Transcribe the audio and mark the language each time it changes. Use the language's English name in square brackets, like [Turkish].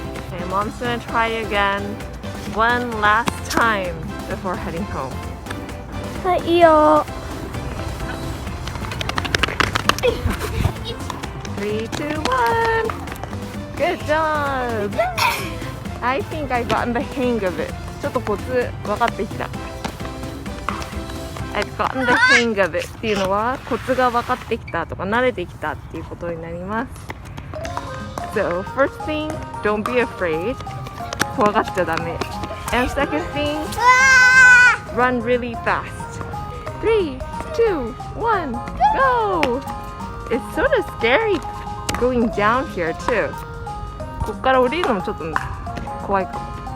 [English] Okay, Mom's gonna try again one last time before heading home. [Japanese] はい、いいよ。 [English] 3, 2, 1. Good job. I think I gotten the hang of it. [Japanese] ちょっとコツ分かってきた。 [English] I've gotten the hang of it [Japanese] っていうのはコツが分かってきたとか慣れてきたっていうことになります。 [English] So first thing, don't be afraid. [Japanese] 怖がっちゃダメ。 [English] And second thing, run really fast. 3, 2, 1, go! It's sort of scary going down here too. [Japanese] ここから降りるのもちょっと怖いかも。